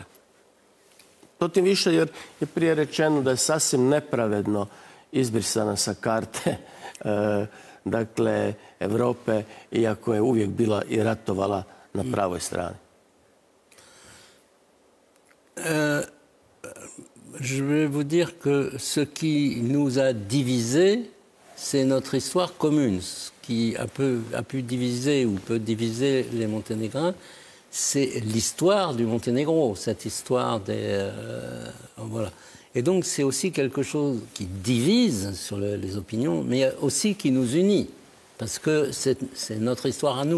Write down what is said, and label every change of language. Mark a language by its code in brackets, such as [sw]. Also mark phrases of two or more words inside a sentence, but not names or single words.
[hr] To tim više jer je prije rečeno da je sasvim nepravedno izbrisana sa karte Evrope, iako je uvijek bila i ratovala na pravoj strani. [fr] Je vais vous dire que ce qui nous a divisés, c'est notre histoire commune. Ce qui a pu diviser ou peut diviser les Monténégrins, c'est l'histoire du Monténégro, cette histoire des... voilà. Et donc c'est aussi quelque chose qui divise sur les opinions, mais aussi qui nous unit, parce que c'est notre histoire à nous.